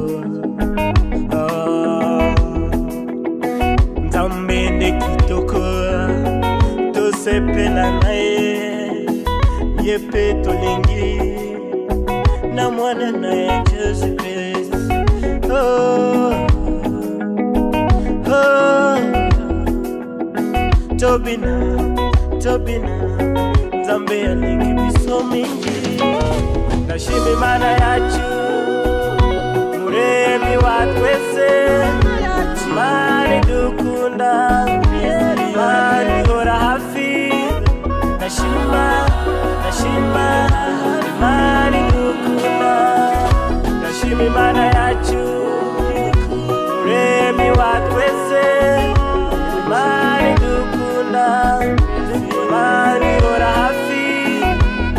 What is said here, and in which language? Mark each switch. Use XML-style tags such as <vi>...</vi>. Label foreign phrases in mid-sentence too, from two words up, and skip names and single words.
<ln>Nzambe kitoko tosepela naye, yepe tolingi na mwana naye Yesu Kristo. Tobina, Tobina, Nzambe alingi biso mingi.</ln> <rn>Ndashima Imana yacu Muremyi wa twese, Imana idukunda, Imana ihora hafi. Ndashima, ndashima Imana idukunda, ndashima Imana yacu Muremyi wa twese, Imana idukunda, Imana ihora hafi.</rn>